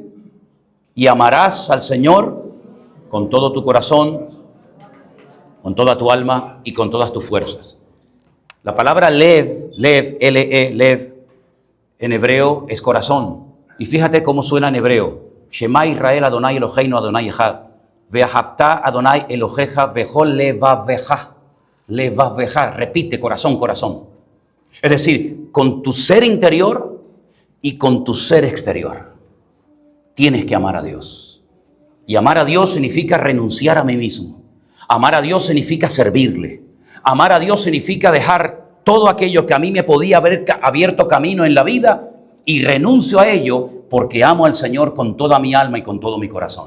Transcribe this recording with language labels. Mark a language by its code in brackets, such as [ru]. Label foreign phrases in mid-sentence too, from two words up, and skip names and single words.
[es] Y amarás al Señor con todo tu corazón, con toda tu alma y con todas tus fuerzas. La palabra lev, L-E, lev, en hebreo es corazón. Y fíjate cómo suena en hebreo. [he] שמע ישראל אדני אלהינו אדני אחד. ואהבת אדני אלהיך בכל לבבך. [es] Levaveja. Repite, corazón, corazón. Es decir, con tu ser interior y con tu ser exterior. Tienes que amar a Dios. Y amar a Dios significa renunciar a mí mismo. Amar a Dios significa servirle. Amar a Dios significa dejar todo aquello que a mí me podía haber abierto camino en la vida y renuncio a ello porque amo al Señor con toda mi alma y con todo mi corazón.